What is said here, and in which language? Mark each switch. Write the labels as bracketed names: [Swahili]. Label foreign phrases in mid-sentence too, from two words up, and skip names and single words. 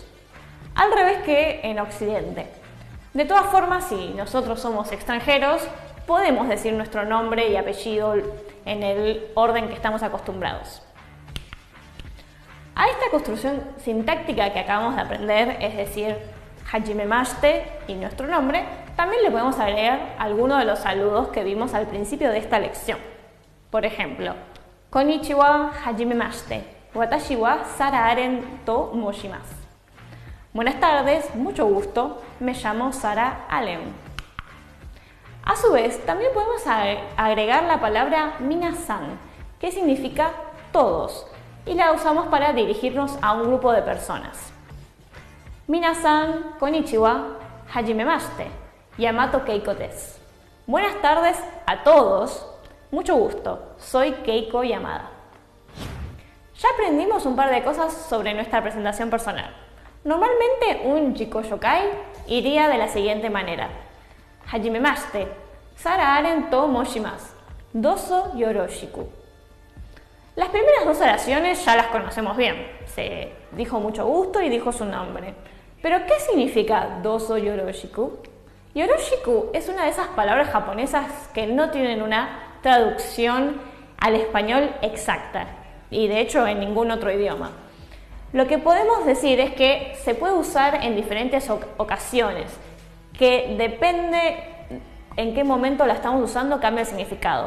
[Spanish] Al revés que en Occidente. De todas formas, si nosotros somos extranjeros, podemos decir nuestro nombre y apellido en el orden que estamos acostumbrados. A esta construcción sintáctica que acabamos de aprender, es decir, hajimemashite y nuestro nombre, también le podemos agregar algunos de los saludos que vimos al principio de esta lección. Por ejemplo, [Japanese] こんにちは はじめまして、わたしは Sara Allen ともうします. [Spanish] Buenas tardes, mucho gusto, me llamo Sara Allen. A su vez, también podemos agregar la palabra minasan, que significa todos, y la usamos para dirigirnos a un grupo de personas. [Japanese] 皆さん、こんにちは、はじめまして、Yamato Keiko です. [Spanish] Buenas tardes a todos, mucho gusto, soy Keiko Yamada. Ya aprendimos un par de cosas sobre nuestra presentación personal. Normalmente un [Japanese] 自己紹介 [Spanish] iría de la siguiente manera. [Japanese] Hajimemashite, Sarah Aren to moshimasu. どうぞよろしく. [Spanish] Las primeras dos oraciones ya las conocemos bien. Se dijo mucho gusto y dijo su nombre. Pero ¿qué significa [Japanese] どうぞよろしく? [Spanish] Yoroshiku es una de esas palabras japonesas que no tienen una traducción al español exacta y de hecho en ningún otro idioma. Lo que podemos decir es que se puede usar en diferentes ocasiones, que depende en qué momento la estamos usando cambia el significado.